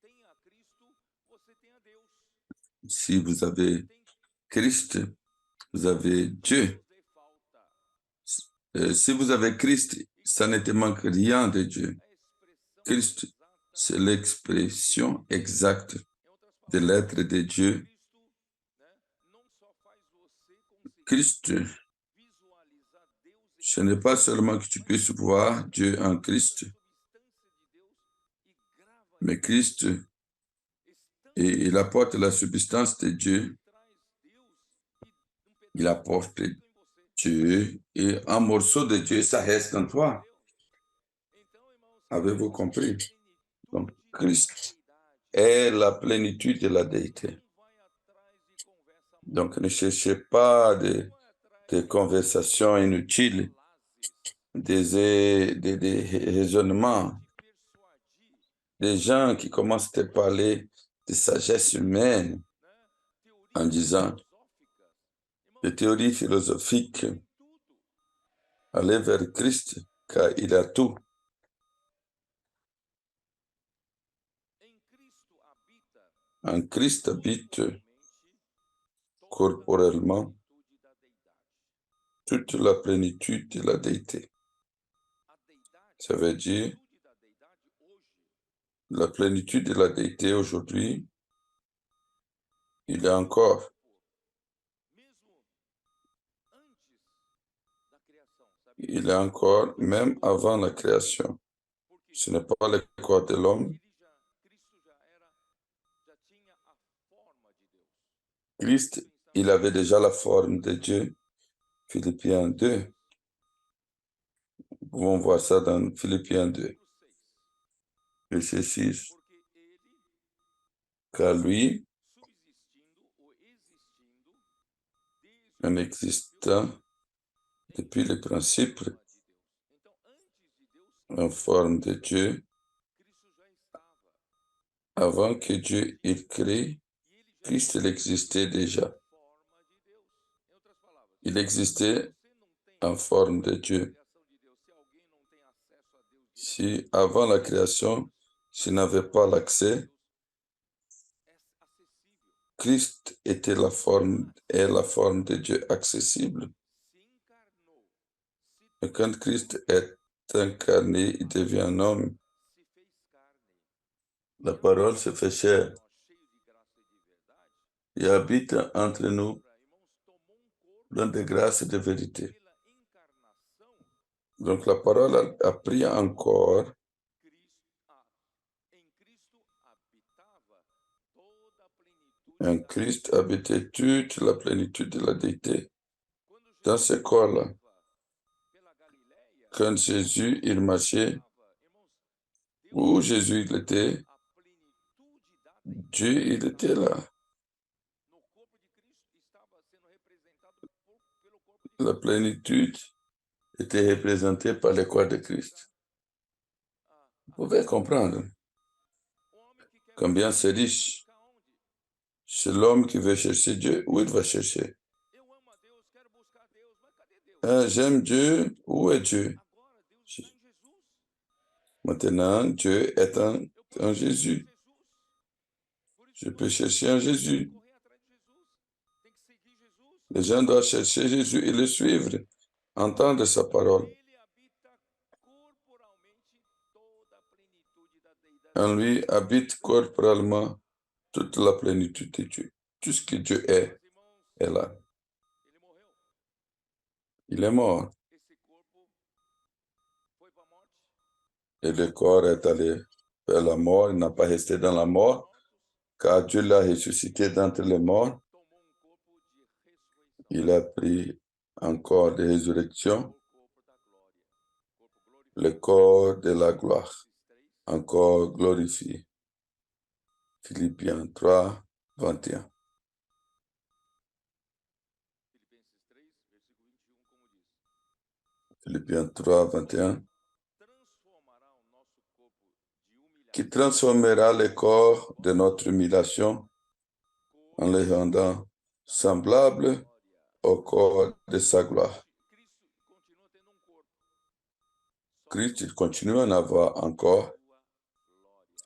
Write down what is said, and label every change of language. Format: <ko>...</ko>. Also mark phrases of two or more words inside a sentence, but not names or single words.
<fr>Si vous avez Christ, vous avez Dieu. Si vous avez Christ, ça ne te manque rien de Dieu.</fr> <pt>a expressão</pt> <fr>Christ, c'est l'expression exacte de l'être de Dieu.</fr> <pt>não só faz você conseguir</pt> <fr>Christ,</fr> <pt>visualizar Deus em</pt> <fr>ce n'est pas seulement que tu puisses voir Dieu en Christ,</fr> <pt>substância de Deus e grava</pt> <fr>mais Christ,</fr> <pt>estando</pt> <fr>il apporte la substance de Dieu,</fr> <pt>traz Deus e</pt> <fr>il apporte</fr> <pt>fica em você.</pt> <fr>Dieu, et un morceau de Dieu, ça reste en toi.</fr> <pt>Então, irmãos,</pt> <fr>Avez-vous compris? Donc,</fr> <pt>plenitude da</pt> <fr>Christ</fr> <pt>deidade</pt> <fr>est la plénitude de la déité.</fr> <pt>não vai atrás de conversa mole,</pt> <fr>Donc, ne cherchez pas</fr> <pt>não vai de atrás</pt> <fr>conversations inutiles, de des raisonnements,</fr> <pt>te persuadir,</pt> <fr>des gens qui commencent à te parler de sagesse humaine</fr> <pt>né?</pt> <fr>en disant</fr> <pt>Filosóficas.</pt> <fr>des théories philosophiques.</fr> <pt>Tem tudo.</pt> <fr>Allez vers Christ, car il a tout.</fr> <pt>Em Cristo habita</pt> <fr>En Christ habite</fr> <pt>corporalmente</pt> <fr>corporellement</fr> <pt>toda a plenitude</pt> <fr>toute la plénitude</fr> <pt>da deidade.</pt> <fr>de la déité.</fr> <pt>A deidade,</pt> <fr>Ça veut dire</fr> <pt>a plenitude da deidade hoje,</pt> <fr>la plénitude de la déité aujourd'hui, il est encore.</fr> <pt>mesmo antes da criação, sabe?</pt> <fr>Il est encore, même avant la création.</fr> <pt>Porque</pt> <fr>Ce n'est pas le corps de l'homme.</fr> <pt>Cristo já tinha a forma de Deus.</pt> <fr>Christ, il avait déjà la forme de Dieu. Philippiens 2. Nous pouvons voir ça dans Philippiens 2, verset 6.</fr> <pt>Porque ele,</pt> <fr>Car lui,</fr> <pt>subsistindo ou existindo, desde</pt> <fr>en existant depuis le principe</fr> <pt>forma de Deus. Então, antes de Deus,</pt> <fr>en forme de Dieu,</fr> <pt>Cristo já estava.</pt> <fr>avant que Dieu il crée,</fr> <pt>E ele já</pt> <fr>Christ il existait déjà.</fr> <pt>forma de Deus. Em outras palavras,</pt> <fr>Il existait</fr> <pt>você não tem</pt> <fr>en forme de Dieu.</fr> <pt>criação de Deus. Se alguém não tem acesso a Deus,</pt> <fr>Si avant la création, s'il n'avait pas l'accès,</fr> <pt>Deus é acessível.</pt> <fr>Christ était est la forme de Dieu accessible.</fr> <pt>Se encarnou,</pt> <fr>Et quand Christ est incarné, il devient un homme.</fr> <pt>se fez carne.</pt> <fr>La parole se fait chair</fr> <pt>Nós, cheio de graça e de verdade,</pt> <fr>et habite entre nous</fr> <pt>irmãos, tomou corpo</pt> <fr>plein de grâce et de vérité.</fr> <pt>pela encarnação.</pt> <fr>Donc la parole a pris encore,</fr> <pt>Em Cristo habitava toda a plenitude</pt> <fr>en</fr> <pt>da</pt> <fr>Christ habitait toute la plénitude de la déité.</fr> <pt>Quando</pt> <fr>Dans</fr> <pt>Jesus</pt> <fr>ce corps-là,</fr> <pt>andava pela Galileia,</pt> <fr>quand Jésus, il marchait,</fr> <pt>irmãos,</pt> <fr>où Jésus il était,</fr> <pt>a plenitude da deidade</pt> <fr>Dieu il était là.</fr> <pt>no corpo de Cristo estava sendo representado pelo corpo de</pt> <fr>La</fr> <pt>Cristo.</pt> <fr>plénitude était représentée par le corps de Christ. Vous pouvez comprendre</fr> <pt>O homem que quer</pt> <fr>combien c'est riche.</fr> <pt>buscar onde?</pt> <fr>C'est l'homme qui veut chercher Dieu, où il va chercher.</fr> <pt>Eu amo a Deus, quero buscar Deus, mas cadê Deus?</pt> <fr>J'aime Dieu, où est Dieu?</fr> <pt>Agora Deus está em Jesus.</pt> <fr>Maintenant, Dieu est en</fr> <pt>Eu posso</pt> <fr>Jésus.</fr> <pt>buscar Jesus. Por isso</pt> <fr>Je</fr> <pt>que</pt> <fr>peux</fr> <pt>você</pt> <fr>chercher en Jésus.</fr> <pt>correr atrás de Jesus. Tem que seguir Jesus.</pt> <fr>Les gens doivent chercher Jésus et le suivre, entendre sa parole.</fr> <pt>Ele habita corporalmente toda a plenitude da deidade.</pt> <fr>En lui habite corporellement toute la plénitude de Dieu. Tout ce que Dieu</fr> <pt>Meus irmãos,</pt> <fr>est là.</fr> <pt>ele morreu.</pt> <fr>Il est mort</fr> <pt>Esse corpo foi para a morte.</pt> <fr>et le corps est allé vers la mort. Il n'a pas resté dans la mort, car Dieu l'a ressuscité d'entre les morts.</fr> <pt>Tomou corpo de ressurreição.</pt> <fr>Il a pris un corps de résurrection,</fr> <pt>O corpo da glória. Corpo glorificado.</pt> <fr>le corps de la gloire,</fr> <pt>Esses três,</pt> <fr>un corps glorifié. Philippiens 3, 21.</fr> <pt>Filipenses 3, versículo 21, como diz.</pt> <fr>Philippiens 3, 21.</fr> <pt>Transformará o nosso corpo de humilhação</pt> <fr>Qui transformera le corps de notre humiliation en le rendant semblable au corps de sa gloire.</fr> <pt>Cristo</pt> <fr>Christ</fr> <pt>continua tendo um corpo.</pt> <fr>il continue à en avoir encore</fr> <pt>Sua glória.</pt>